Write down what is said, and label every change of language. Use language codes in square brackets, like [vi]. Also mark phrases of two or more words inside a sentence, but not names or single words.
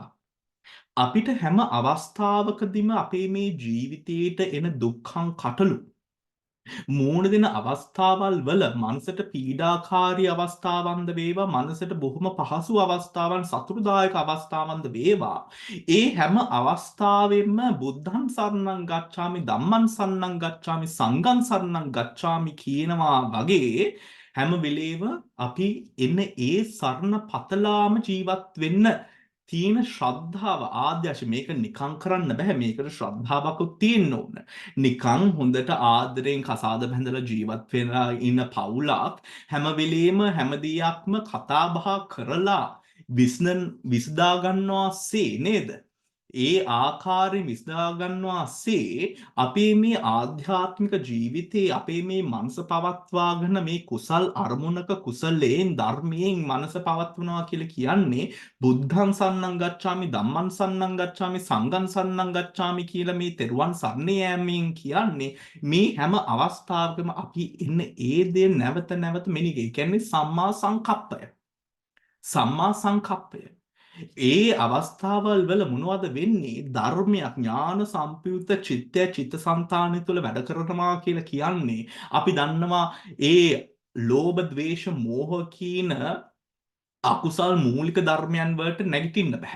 [si] අපිට හැම අවස්ථාවකදීම අපේ මේ ජීවිතේට එන දුක්ඛං කටළු මූණ දෙන අවස්ථාවල් වල මනසට පීඩාකාරී අවස්ථාවන්ද වේවා මනසට බොහොම පහසු අවස්ථාවන් සතුටුදායක අවස්ථාවන්ද වේවා ඒ හැම අවස්ථාවෙම [pi] බුද්ධං සරණං ගච්ඡාමි ධම්මං සරණං ගච්ඡාමි සංඝං සරණං ගච්ඡාමි [si] කියනවා වගේ හැම වෙලේම අපි එන්න ඒ සරණ පතලාම ජීවත් වෙන්න තියෙන ශ්‍රද්ධාව ආද්‍යශ මේක නිකං කරන්න බෑ මේකට ශ්‍රද්ධාවකුත් තියෙන්න ඕන. නිකං හොඳට ආදරයෙන් කසාද බැඳලා ජීවත් වෙලා ඉන්න පවුලක් හැම වෙලේම හැම දෙයක්ම කතා බහ කරලා විසඳා ගන්නවාසේ නේද? ඒ ආකාරයෙන් විසඳා ගන්නවාසේ අපේ මේ ආධ්‍යාත්මික ජීවිතේ අපේ මේ මනස පවත්වාගෙන මේ කුසල් අරමුණක කුසලයෙන් ධර්මයෙන් මනස පවත්වනවා කියලා කියන්නේ [pi] බුද්ධං සරණං ගච්ඡාමි ධම්මං සරණං ගච්ඡාමි සංඝං සරණං ගච්ඡාමි [si] කියලා මේ තෙරුවන් සරණ යෑමෙන් කියන්නේ මේ හැම අවස්ථාවකම අපි ඉන්න ඒ දේ නැවත නැවත මෙනෙහි කරන. ඒ කියන්නේ සම්මා සංකප්පය. සම්මා සංකප්පය. ඒ අවස්ථාවල් වල මොනවද වෙන්නේ? ධර්මයක් ඥාන සම්පයුක්ත චිත්තය චිත්තසංතානය තුළ වැඩ කරනවා කියලා කියන්නේ අපි දන්නවා ඒ ලෝභ ද්වේෂ මෝහ කියන අකුසල් මූලික ධර්මයන් වලට නැගිටින්න බෑ.